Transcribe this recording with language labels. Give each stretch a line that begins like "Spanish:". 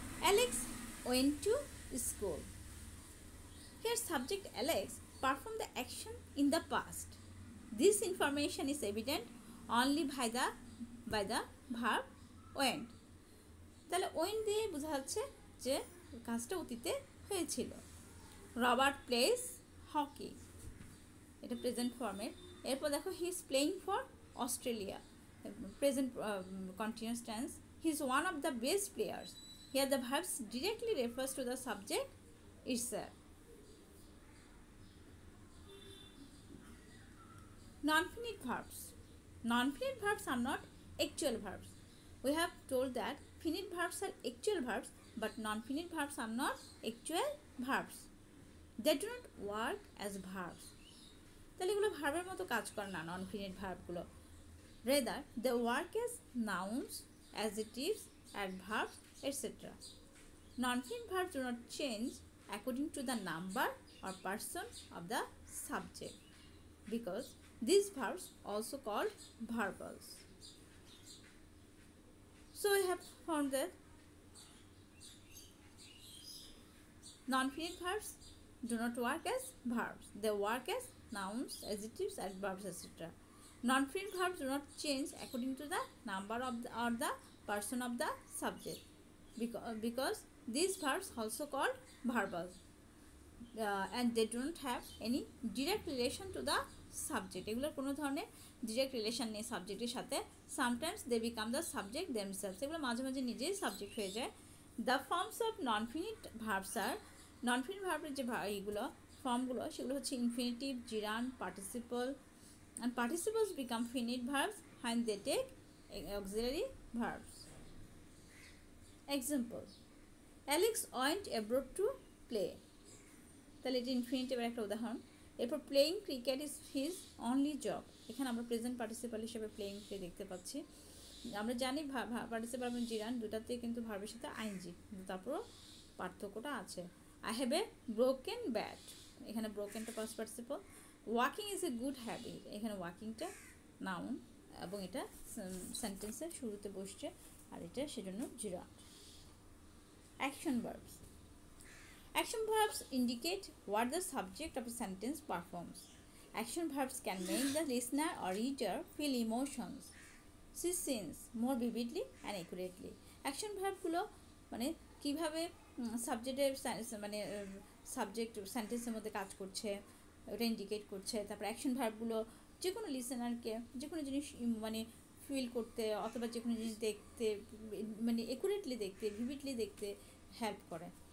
English: Alex went to school. Here subject Alex performed the action in the past. This information is evident only by the verb went.
Bangla: তাহলে when দিয়ে বোঝা যাচ্ছে যে কাজটা অতীতে হয়েছিল।
English: Robert plays hockey,
Bangla: এটা প্রেজেন্ট ফর্মের। এরপর দেখো
English: He is playing for Australia, present continuous tense. He is one of the best players. Here the verbs directly refers to the subject itself. Non-finite verbs. Non-finite verbs are not actual verbs. We have told that finite verbs are actual verbs, but non-finite verbs are not actual verbs. They do not work as verbs.
Bangla: তাহলে এগুলো ভার্বের মতো কাজ করে না নন-ফিনিট ভার্বগুলো।
English: Rather, they work as nouns, adjectives, adverbs, etc. Non-finite verbs do not change according to the number or person of the subject, because these verbs also called verbals. So we have found that non-finite verbs do not work as verbs. They work as nouns, adjectives, adverbs, etc. Non-finite verbs do not change according to the number of the, or the person of the subject, because these verbs also called verbals, and they don't have any direct relation to the subject.
Bangla: এগুলোর কোনো ধরনের direct relation নেই সাবজেক্টের সাথে।
English: sometimes they become the subject themselves,
Bangla: এগুলো মাঝে মাঝে নিজেই সাবজেক্ট হয়ে যায়।
English: the forms of non-finite verbs আর,
Bangla: নন-ফিনিট ভার্বের যে এইগুলো ফর্মগুলো সেগুলো হচ্ছে infinitive, জিরান্ড, participle,
English: and participles become finite verbs when they take auxiliary verbs. Example: Alex went abroad to play.
Bangla: তাহলে এটা ইনফিনিটিভের একটা উদাহরণ। এরপর
English: playing cricket is his only job,
Bangla: এখানে আমরা প্রেজেন্ট পার্টিসিপাল হিসেবে প্লেইং প্লে দেখতে পাচ্ছি। আমরা জানি পার্টিসিপাল এবং জিরান দুটাতেই কিন্তু ভার্বের সাথে আইএনজি, কিন্তু তারপরও পার্থক্যটা আছে।
English: I have a broken bat,
Bangla: এখানে ব্রোকেনটা past participle.
English: walking is a good habit,
Bangla: এখানে ওয়াকিংটা নাউন এবং এটা সেন্টেন্সের শুরুতে বসছে, আর এটা সেজন্য জিরান।
English: Action verbs. Action verbs indicate what the subject of a sentence performs. Action verbs can make the listener or reader feel emotions, see scenes more vividly and accurately.
Bangla: Action verbগুলো মানে কিভাবে সাবজেক্টের মানে সাবজেক্ট সেন্টেন্সের মধ্যে কাজ করছে ওটা ইন্ডিকেট করছে। তারপর অ্যাকশন ভার্বগুলো যে কোনো লিসেনারকে যে কোনো জিনিস মানে ফিল করতে অথবা যে কোনো জিনিস দেখতে মানে একুরেটলি দেখতে, ভিভিডলি দেখতে হেল্প করে।